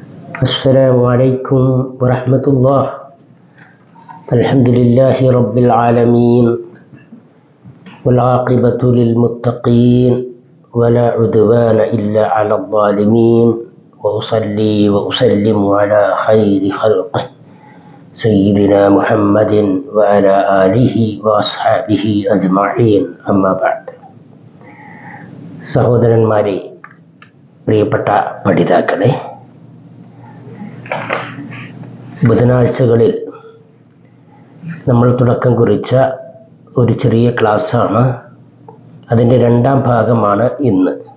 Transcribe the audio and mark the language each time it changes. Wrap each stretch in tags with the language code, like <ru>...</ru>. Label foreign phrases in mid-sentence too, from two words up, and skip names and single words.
<ar>السلام عليكم ورحمة الله. الحمد لله رب العالمين والعاقبة للمتقين ولا عدوان إلا على الظالمين وأصلي وأسلم على خير خلقه سيدنا محمد وعلى آله وأصحابه أجمعين أما بعد.</ar> <ml>സഹോദരന്മാരെ, പ്രിയപ്പെട്ട പഠിതാക്കളെ, ബുധനാഴ്ചകളിൽ നമ്മൾ തുടക്കം കുറിച്ച ഒരു ചെറിയ ക്ലാസ്സാണ്. അതിൻ്റെ രണ്ടാം ഭാഗമാണ് ഇന്ന്.</ml>